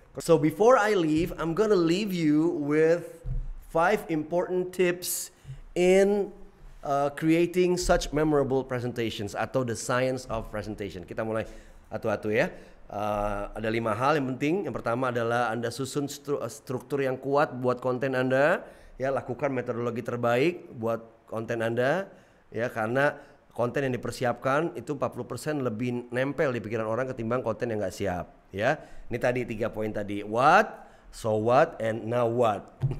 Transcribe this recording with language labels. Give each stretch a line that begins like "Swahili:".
English: So before I leave, I'm gonna leave you with 5 important tips in creating such memorable presentations atau the science of presentation.
Indonesian: Kita mulai atu-atu ya. Ada 5 hal yang penting. Yang pertama adalah Anda susun struktur yang kuat buat konten Anda. Ya, lakukan metodologi terbaik buat konten Anda. Ya, karena konten yang dipersiapkan itu 40% lebih nempel di pikiran orang ketimbang konten yang nggak siap. Ya, ini tadi 3 poin tadi.
English: What, so what, and now what.